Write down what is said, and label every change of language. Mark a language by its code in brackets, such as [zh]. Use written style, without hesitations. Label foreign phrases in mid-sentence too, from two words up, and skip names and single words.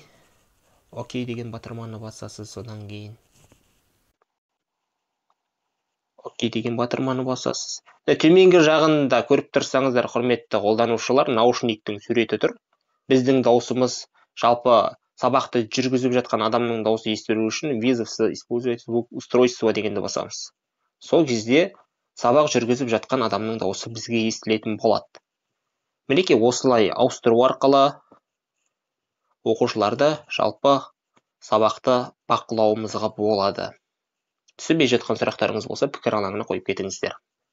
[kk] Окей деген батырманы басасыз, содан кейін Окей деген батырманы басасыз. Төменгі жағында көріп тұрсаңыздар, құрметті қолданушылар, наушниктің суреті тұр. Біздің даусымыз жалпы сабақты жүргізіп жатқан адамның даусы естілу үшін [ru] вызов использовать звук устройства [kk] дегенді басамыз. Сол кезде сабақ жүргізіп жатқан адамның даусы бізге естілетін болады. Мінекей осылай ауыстыру арқылы оқушыларды жалпы сабақты бақылауымызға болады. Түсінбей жатқан сұрақтарыңыз болса, пікір алаңына қойып кетіңіздер.